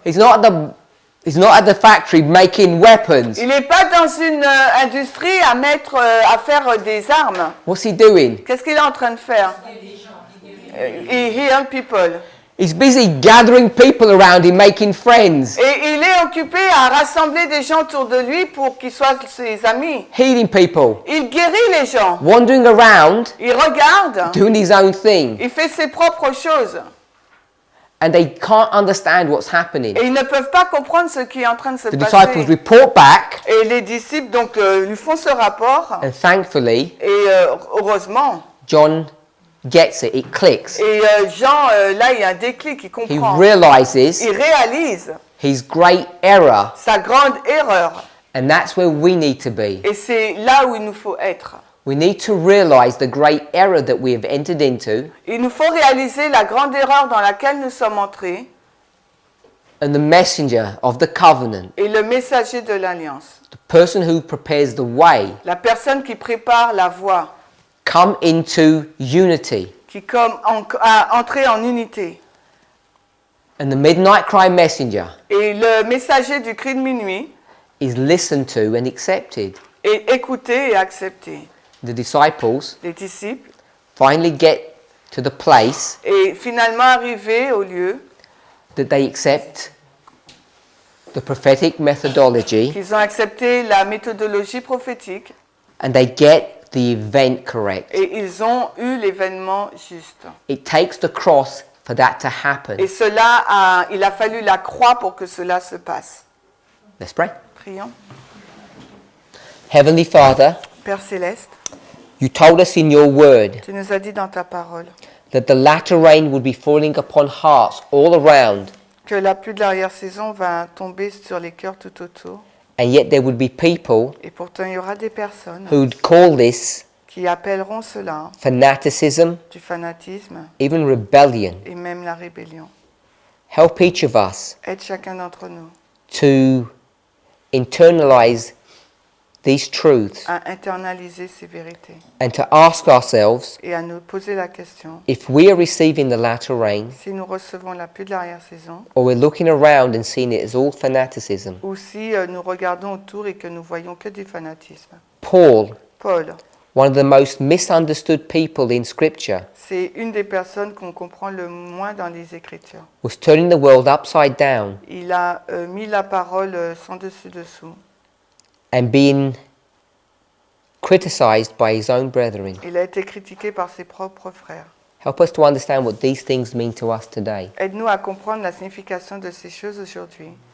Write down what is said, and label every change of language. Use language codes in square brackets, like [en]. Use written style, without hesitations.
[en] he's not at the factory making weapons. [fr] Il n'est pas dans une industrie à mettre, à faire des armes. [en] What's he doing? [fr] Qu'est-ce qu'il est en train de faire? [en] He heal people. He's busy gathering people around him, making friends, [fr] Et il est occupé à rassembler des gens autour de lui pour qu'ils soient ses amis. [en] healing people, [fr] Il guérit les gens. [en] wandering around, [fr] Il regarde. [en] doing his own thing. [fr] Il fait ses propres choses. [en] And they can't understand what's happening. [fr] Et ils ne peuvent pas comprendre ce qui est en train de se [en] The [fr] passer. [en] disciples report back, [fr] Et les disciples donc lui font ce rapport. [en] and thankfully, [fr] Et heureusement. [en] John gets it, it clicks. [fr] Et Jean, là, il y a un déclic, il [en] He [fr] comprend. [en] realizes [fr] Il réalise [en] his great error, [fr] sa grande erreur. [en] and that's where we need to be. [fr] Et c'est là où il nous faut être. [en] We need to realize the great error that we have entered into, [fr] Il nous faut réaliser la grande erreur dans laquelle nous sommes entrés [en] and the messenger of the covenant, [fr] et le messager de l'alliance. [en] the person who prepares the way, [fr] La personne qui prépare la voie, [en] come into unity. [fr] qui comme a entré en unité. [en] And the midnight cry messenger [fr] Et le messager du cri de minuit [en] is listened to and accepted. [fr] est écouté et accepté. [en] The disciples [fr] Les disciples [en] finally get to the place [fr] et finalement arrivés au lieu [en] that they accept the prophetic methodology [fr] qu'ils ont accepté la méthodologie prophétique [en] and they get the event correct. [fr] et ils ont eu l'événement juste. [en] It takes the cross for that to happen. [fr] Et il a fallu la croix pour que cela se passe. [en] Let's pray. [fr] Prions. [en] Heavenly Father, [fr] Père Céleste, [en] you told us in your word [fr] tu nous as dit dans ta parole [en] that the latter rain would be falling upon hearts all around, [fr] que la pluie de l'arrière-saison va tomber sur les cœurs tout autour. [en] and yet there would be people [fr] Et pourtant, il y aura des personnes [en] who'd call this [fr] qui appelleront cela [en] fanaticism, [fr] du fanatisme [en] even rebellion. [fr] et même la rébellion. [en] Help each of us [fr] Aide chacun d'entre nous [en] to internalize these truths [fr] à internaliser ces vérités [en] and to ask ourselves [fr] et à nous poser la question [en] if we are receiving the latter rain [fr] si nous recevons la pluie de l'arrière-saison [en] or we're looking around and seeing it as all fanaticism. [fr] ou si nous regardons autour et que nous voyons que du fanatisme. [en] Paul, [fr] Paul, [en] one of the most misunderstood people in Scripture, [fr] c'est une des personnes qu'on comprend le moins dans les Écritures. [en] was turning the world upside down [fr] Il a mis la parole sans dessus-dessous. [en] and being criticized by his own brethren. [fr] Il a été critiqué par ses propres frères. [en] Help us to understand what these things mean to us today. [fr] Aide-nous à comprendre la signification de ces choses aujourd'hui.